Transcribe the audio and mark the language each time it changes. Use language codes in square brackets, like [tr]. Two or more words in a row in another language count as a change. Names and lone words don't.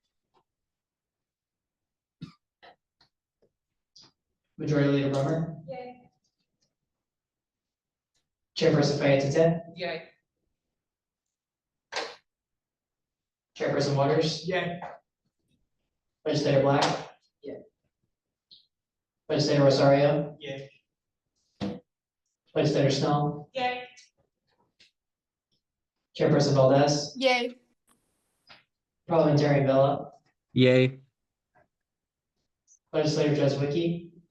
[en] Majority Leader Brummer, Yay. Chairperson Fayette, Yay. Chairperson Waters, Yay. Legislator Black. Yay. Legislator Rosario, Yay. Legislator Snell, Yay. Chairperson Valdez, Yay. Parliamentarian Vella, Yay. Legislator Jeswicki.